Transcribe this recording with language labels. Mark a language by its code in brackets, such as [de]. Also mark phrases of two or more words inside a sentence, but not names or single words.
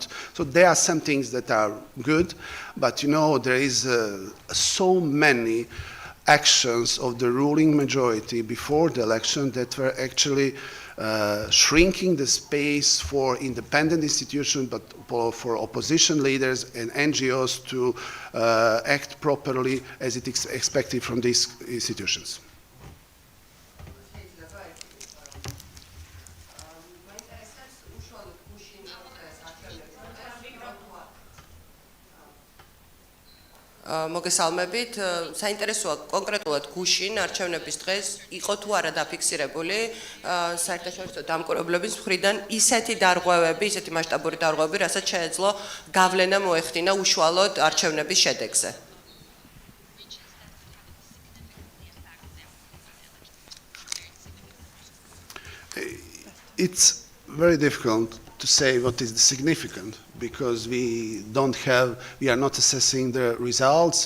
[en] So there are some things that are good, but you know, there is so many actions of the ruling majority before the election that were actually shrinking the space for independent institutions, but for opposition leaders and NGOs to act properly as it is expected from these institutions. [ka] მოგესალმებით. საინტერესოა კონკრეტულად გუშინ არჩევნების დღეს იყო თუ არა დაფიქსირებული საერთაშორისო დამკვირვებლების მხრიდან ისეთი დარღვევები, ისეთი მასშტაბური დარღვევები, რასაც შეეძლო გავლენა მოეხდინა უშუალოდ არჩევნების შედეგზე. [en] It's very difficult to say what is significant because we are not assessing the results